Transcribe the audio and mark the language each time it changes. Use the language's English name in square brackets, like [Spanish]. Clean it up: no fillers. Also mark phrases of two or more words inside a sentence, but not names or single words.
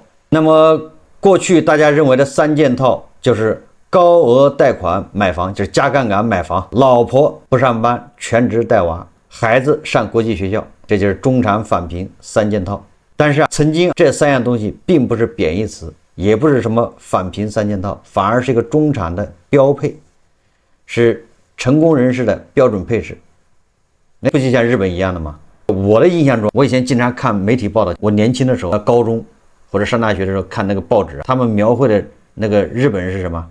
[Chinese] 那麼過去大家認為的3件套就是高額貸款買房，就是加槓桿買房，老婆不上班全職帶娃，孩子上國際學校，這就是中產返貧3件套。但是曾經這3樣東西並不是貶義詞，也不是什麼返貧3件套，反而是一個中產的標配，是成功人士的標準配置。那不就像日本一樣的嗎？我的印象中，我以前經常看媒體報道，我年輕的時候，高中或者上大學的時候看那個報紙，他們描繪的那個日本人是什麼？